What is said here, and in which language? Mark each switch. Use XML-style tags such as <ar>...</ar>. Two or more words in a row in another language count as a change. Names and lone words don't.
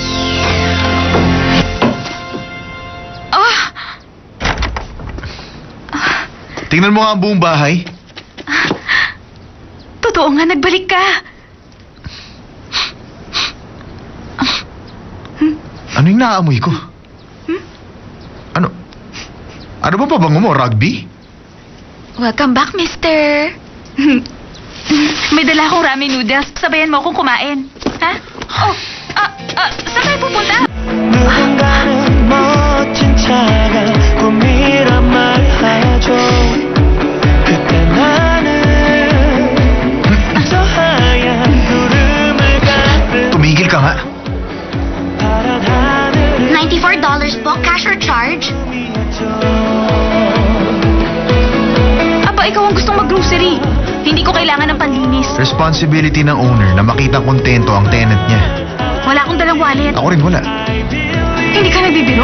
<tl>Tingnan mo nga ang buong bahay. Totoo nga, nagbalik ka. Ano yung naaamoy ko? Ano? Ano ba pabango mo? Rugby?</tl> <en>Welcome back, mister.</en> <tl>May dala akong</tl> <en>ramen noodles.</en> <tl>Sabayan mo akong kumain. Ha? Oh, saan tayo pupunta?</tl> <ko>누군가는 멋진 차가 꿈이란 말 하죠. 그때 나는 저 하얀 구름을 가득</ko> <tl>Tumigil ka nga.</tl> <ko>파란 하늘을</ko> <tl>$94 po,</tl> <en>cash or charge?</en> <tl>Aba, ikaw ang gustong mag-grocery. Hindi ko kailangan ng panlinis. Responsibility ng owner na makita kontento ang tenant niya. Wala akong dalang wallet. Ako rin wala. Hindi ka nagbibiro?</tl>